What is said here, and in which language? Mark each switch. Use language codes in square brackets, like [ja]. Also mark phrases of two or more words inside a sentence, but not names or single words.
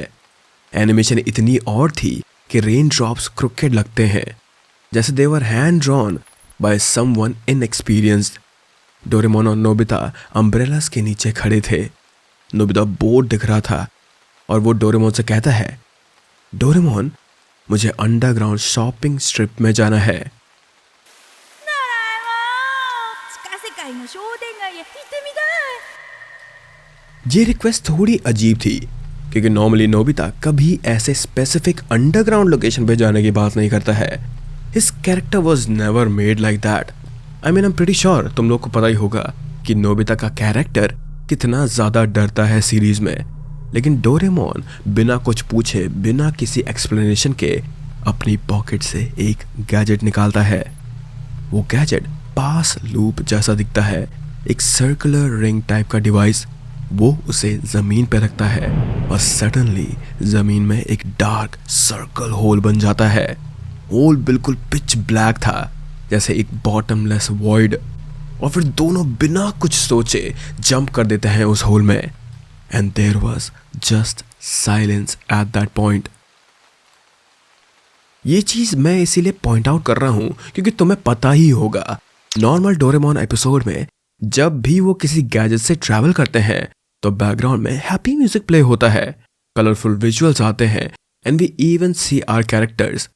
[hi] एनिमेशन इतनी और थी कि [en] rain drops cricket [hi] लगते हैं, जैसे [en] they were hand drawn by someone inexperienced. [hi] डोरेमोन और नोबिता अम्ब्रेलास के नीचे खड़े थे। नोबिता बोर्ड दिख रहा था और वो डोरेमोन से कहता है, डोरेमोन, मुझे [en] underground shopping strip [hi] में जाना है। [ja] 地下世界の商店街へ行ってみたい。 [hi] ये रिक्वेस्ट थोड़ी अजीब थी, क्योंकि नॉर्मली नोबिता कभी ऐसे [en] specific underground location [hi] पे जाने की बात नहीं करता है। [en] His character was never made like that. I mean, I am pretty sure [hi] तुम लोग को पता ही होगा कि नोबिता का कैरेक्टर कितना ज्यादा डरता है सीरीज में, लेकिन डोरेमोन बिना कुछ पूछे, बिना किसी एक्सप्लेनेशन के अपनी पॉकेट से एक गैजेट निकालता है। वो गैजेट पास लूप जैसा दिखता है, एक [en] circular ring type [hi] का डिवाइस। वो उसे जमीन पर रखता है और सडनली जमीन में एक [en] dark circle hole [hi] बन जाता है। होल बिल्कुल [en] pitch black [hi] था, जैसे एक [en] bottomless void. [hi] और फिर दोनों बिना कुछ सोचे जंप कर देते हैं उस होल में। [en] And there was just silence at that point. [hi] ये चीज मैं इसीलिए [en] point out [hi] कर रहा हूं क्योंकि तुम्हें पता ही होगा, [en] normal Doraemon episode [hi] में जब भी वो किसी गैजेट से ट्रैवल करते हैं तो बैकग्राउंड में [en] happy music play [hi] होता है, [en] colorful visuals [hi] आते हैं [en] and we even see our characters.